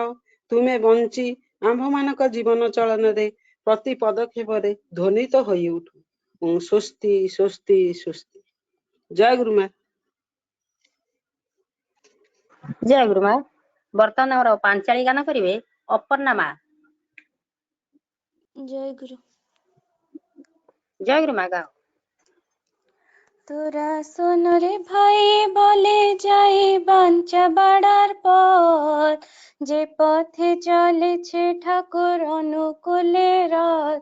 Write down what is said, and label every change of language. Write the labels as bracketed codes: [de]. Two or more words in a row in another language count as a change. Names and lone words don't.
[or] ତୁମେ ବଞ୍ଚି ଆମ୍ଭମାନଙ୍କ ଜୀବନ ଚଳନରେ ପ୍ରତି ପଦକ୍ଷେପରେ ଧ୍ୱନିତ ହୋଇ ଉଠୁ। ସ୍ୱସ୍ତି ସ୍ୱସ୍ତି ସ୍ୱସ୍ତି। ଜୟ ଗୁରୁମା। ଜୟ ଗୁରୁମା। ବର୍ତ୍ତମାନ ଆମର ପାଞ୍ଚାଳି ଗାନ କରିବେ ଅପର୍ଣ୍ଣା ମା। [bn] জয় গুরু। জয় গুরুমা গাও। তোরা শোন রে ভাই বলে যাই বাঞ্চা বাড়ার পথ যে পথে চলেছে ঠাকুর অনুকূলে রথ।